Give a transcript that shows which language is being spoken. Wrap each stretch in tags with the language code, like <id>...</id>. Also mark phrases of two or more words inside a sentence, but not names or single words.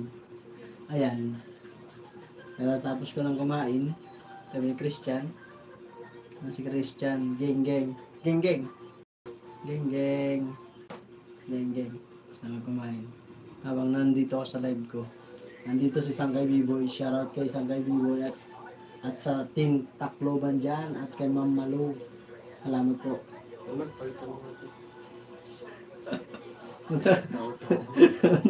<tl>Ayan. Natatapos ko lang kumain. Sabi ni Christian. Si Christian. Geng geng. Geng geng. Geng geng. Geng geng. Sama kumain. Habang nandito ako sa live ko. Nandito si Sangkay B-Boy. Shoutout kay Sangkay B-Boy at sa team Tacloban dyan at kay Ma'am Malu. Salamat po. Naman, palitan mo ito. Ha?</tl>